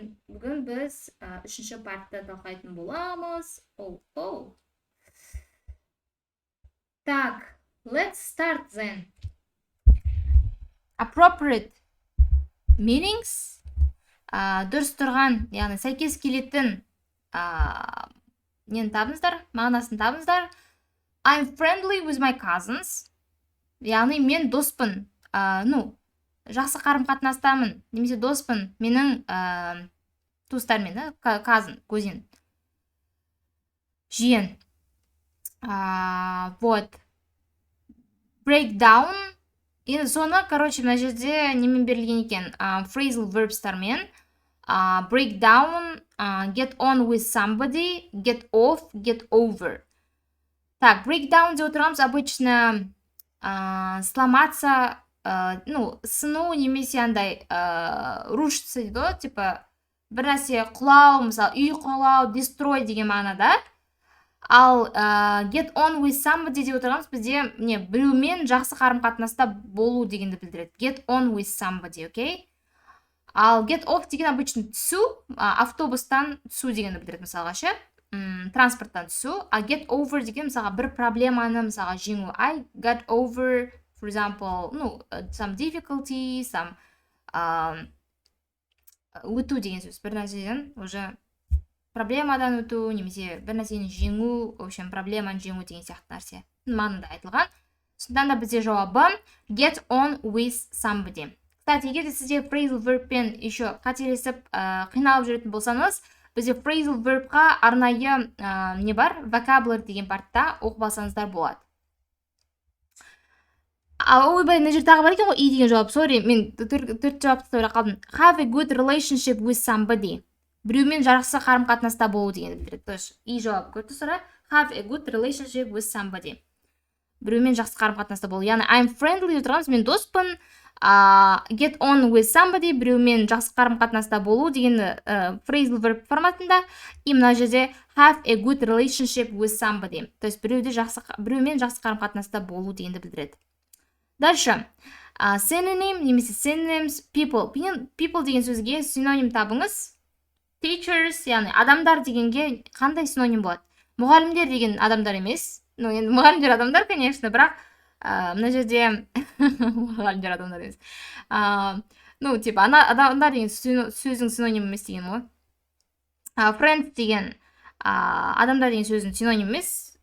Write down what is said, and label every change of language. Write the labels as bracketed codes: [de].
[kk] Бүгін біз үшінші партты талқылайтын боламыз. [en] Так, let's start then. Appropriate meanings. [kk] Дұрыс тұрған, яғни сәйкес келетін нені табыңыздар, мағынасын табыңыздар. [en] I'm friendly with my cousins. [kk] Яғни мен доспын, жақсы қарым-қатынастамын, немесе доспын менің туыстармен, cousin, жиен. Вот. Breakdown. Енді соны, мына жерде немен берілген екен? [en] Phrasal verbs'тармен. Breakdown, get on with somebody, get off, get over. [kk] Так, breakdown деп отырғанымыз [ru] обычно сломаться, [kk] сыну немесе андай [ru] рушиться [kk] дейді ғой, типа бір нәрсе құлау, мысалы үй құлау, destroy деген мағынада. Ал get on with somebody деп отырғанымыз бізде біреумен жақсы қарым-қатынаста болу дегенді білдіреді. [en] Get on with somebody, окей? [kk] Ал get off деген обычно түсу, автобустан түсу дегенді білдіреді мысалға ше. Транспорттан түсу, а get over деген мысалға бір проблеманы мысалға жеңу. [en] I got over, for example, some difficulty, some [kk] өту деген сөз. Бір нәрседен уже проблемадан өту, немесе бір нәрсені жеңу, [ru] в общем, [kk] проблеманы жеңу деген сияқты нәрсе. Мағынада айтылған. Сондықтан да бізде жауабы get on with somebody. Кстати, егер де сізде phrasal verbпен еще қателесіп қиналып жүретін болсаңыз, бізде phrasal verbқа арнайы не бар? Vocabulary деген партта оқып алсаңыздар болады. Ойбай, мына жерде тағы бар екен ғой, и деген жауап. Sorry, мен төрт жауапты сөйлеп қалдым. [en] Have a good relationship with somebody. [kk] Біреумен жақсы қарым-қатынаста болу дегенді білдіреді. [ru] То есть, [kk] и жауап көрді сұра. [en] Have a good relationship with somebody. [kk] Біреумен жақсы қарым-қатынаста болу. Яғни [en] I'm friendly [kk] деп тұрғанымыз, мен доспын. [en] Get on with somebody, [kk] біреумен жақсы қарым-қатынаста болу деген phrasal verb форматында. И мына жерде [en] have a good relationship with somebody. [ru] То есть [kk] біреумен жақсы қарым-қатынаста болу дегенді білдіреді. [ru] Дальше. [en] Synonym немесе synonyms, people. [kk] People деген сөзге синоним табыңыз. Teachers, яғни адамдар дегенге қандай синоним болады? Мұғалімдер деген адамдар емес. Енді мұғалімдер адамдар, конечно, бірақ мына жерде мұғалімдер адамдар емес. Типа, адамдар деген сөздің синоним емес деген ғой. Friends деген адамдар деген сөздің синоним емес.